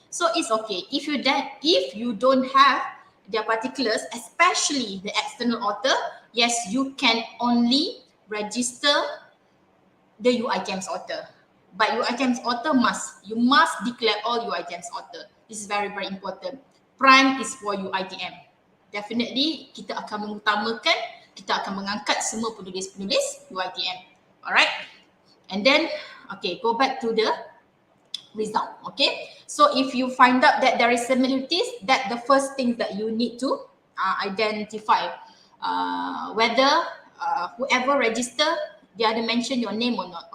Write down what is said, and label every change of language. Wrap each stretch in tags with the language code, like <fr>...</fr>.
<en>So it's okay if you don't have their particulars, especially the external author. Yes, you can only register the UiTM's author, but UiTM's author you must declare all UiTM's author. This is very, very important. Prime is for UiTM.</en> <ms>Definitely kita akan mengutamakan, kita akan mengangkat semua penulis-penulis UiTM.</ms> <en>Alright, and then okay, go back to the result. Okay, so if you find out that there is similarities, that the first thing that you need to identify whether whoever register, they ada mention your name or not.</en>